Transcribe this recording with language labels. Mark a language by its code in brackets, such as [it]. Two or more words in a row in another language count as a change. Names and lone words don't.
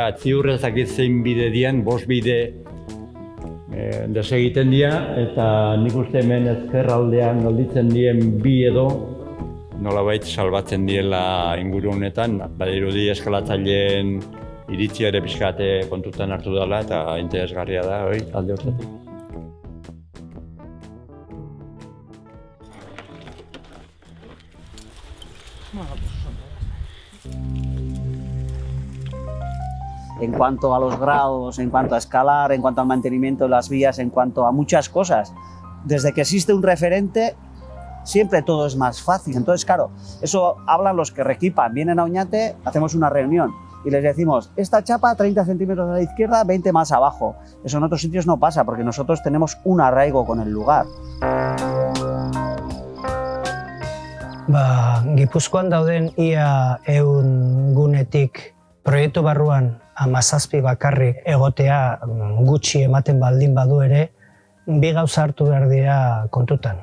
[eu] Ziur ezakit zein bide dian, 5 bide desegiten dira, eta nik uste hemen ezkerraldean gelditzen dien 2 edo nolabait salbatzen diela inguru honetan. Badirudi eskalatzaileen iritzia ere pixkate kontutan hartu dela eta interesgarria da alde horretatik. [es] En cuanto a los grados, en cuanto a escalar, en cuanto al mantenimiento de las vías, en cuanto a muchas cosas, desde que existe un referente, siempre todo es más fácil. Entonces, claro, eso hablan los que reequipan. Vienen a Oñate, hacemos una reunión y les decimos, esta chapa 30 centímetros a la izquierda, 20 más abajo. Eso en otros sitios no pasa, porque nosotros tenemos un arraigo con el lugar. [eu] Gipuzkoan dauden ia 100 gunetik proiektu barruan 17 bakarrik egotea gutxi ematen baldin badu ere, 2 gauza hartu behar dira kontutan.